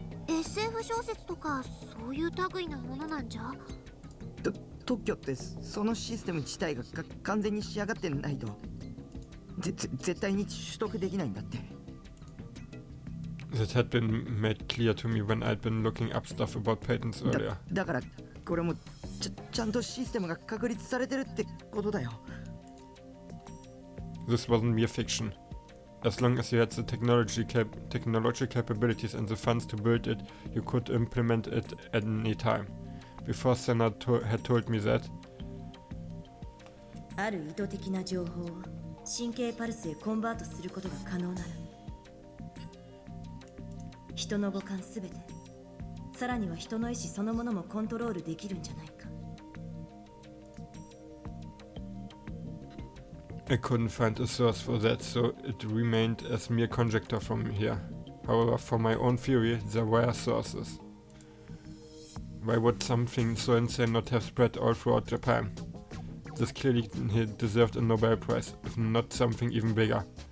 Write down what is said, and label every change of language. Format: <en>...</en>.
<ja>SF 小説とかそういう類のものなんじゃ？特許ってそのシステム自体が完全に仕上がってないと絶対に取得できないんだって。</ja> <en>That had been made clear to me when I'd been looking up stuff about patents earlier.</en> <ja>だからこれもちゃんとシステムが確立されてるってことだよ。</ja> <en>This wasn't mere fiction. As long as you had the technology capabilities and the funds to build it, you could implement it at any time. Before Senna had told me that.</en> <ja>ある意図的な情報を神経パルスへコンバートすることが可能なら、人の五感すべて、さらには人の意志そのものもコントロールできるんじゃないか。</ja> <en>I couldn't find a source for that, so it remained as mere conjecture from here. However, for my own theory, there were sources. Why would something so insane not have spread all throughout Japan? This clearly deserved a Nobel Prize, if not something even bigger.</en>